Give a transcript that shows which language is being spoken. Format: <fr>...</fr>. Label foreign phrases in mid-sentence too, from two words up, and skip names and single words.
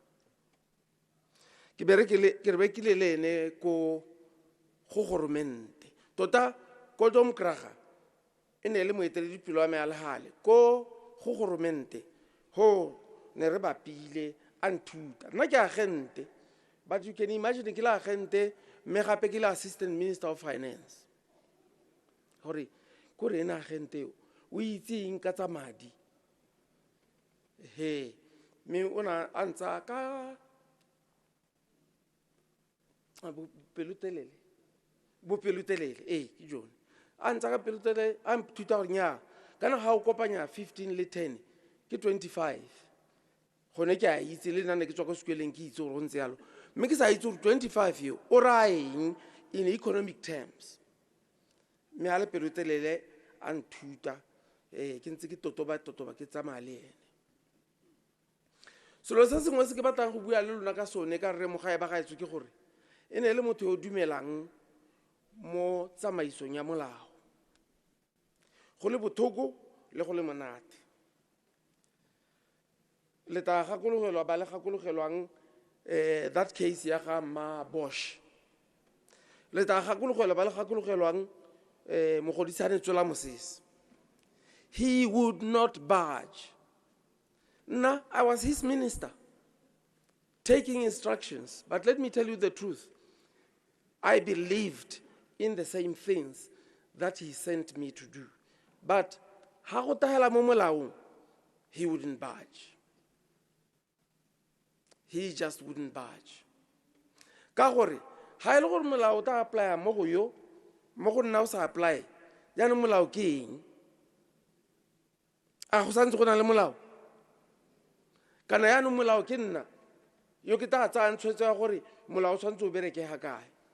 <tn>Ke berekile le ene ko goromente tota ko Domkrag e ne le moeteledipele wa me a legale ko goromente ho ne re bapile a nthuta. Nna ke agente,</tn> <en>but you can imagine</en> <tn>ke le agente mme gape ke le</tn> <en>assistant minister of finance.</en> <tn>Gore ko re ena agente o itseng ka tsa madi. He me ona a ntsa ka bopelotelele ke jone a ntsa ka pelotelele a nthuta gore nya kana ga o kopanya 15 le 10 ke 25 gone ke a itse le nna ne ke tswa ko sekweleng ke itse gore go ntse yalo mme ke sa itse gore 25 yo o raeng</tn> <en>in economic terms.</en> <tn>Mme a le pelotelele a nthuta ke ntse ke totoba ke tsamaya le ene. Selo se sengwe se ke batlang go bua le lona ka sone ka re mogae ba gaetso ke gore e ne le motho yo dumelang mo tsamaisong ya molao, go le bothoko le go le monate. Le ta gakologelwa ba le gakologelwang</tn> <en>that case</en> <tn>ya ga ma Bosch. Le ta gakologelwa ba le gakologelwang mogodisane Tswela Mosese.</tn> <en>He would not budge. Nah, I was his minister, taking instructions. But let me tell you the truth. I believed in the same things that he sent me to do. But he wouldn't budge. He just wouldn't budge.</en> <tn>Ka gore ha ile gore molao ta apply mo go yo mo go nna o sa apply ya no molao ke eng a go santse go na le molao kana ya no molao ke nna yo ke ta tsa ntshwetsa gore molao santse o bereke ha kae.</tn>